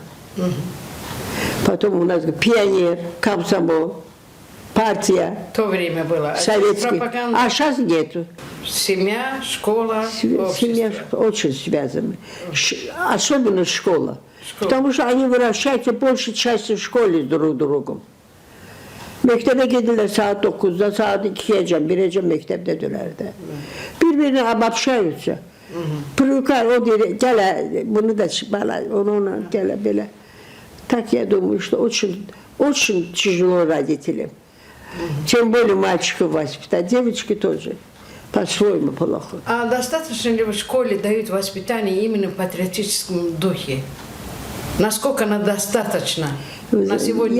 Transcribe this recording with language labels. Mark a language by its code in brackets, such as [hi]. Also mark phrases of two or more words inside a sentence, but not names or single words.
[ru] Потом у нас пионер, комсомол, партия. В то время было. Советский. А сейчас нету. Семья, школа, Семья очень связаны. Особенно школа. Потому что они выращаются большей частью в школе друг другом. [gag] Mektebe gidiler saat 9'da, saat 2'ye, 1'e mekteptedirler de. [ru] Birbirine обобщаются. Привыкают, [gag] bunu da bana, onu gele böyle. [ru] Так я думаю, что очень тяжело родителям. Тем более мальчиков воспитать, девочки тоже. По-своему плохо. А достаточно ли в школе дают воспитание именно в патриотическом духе? Насколько она достаточно на сегодняшний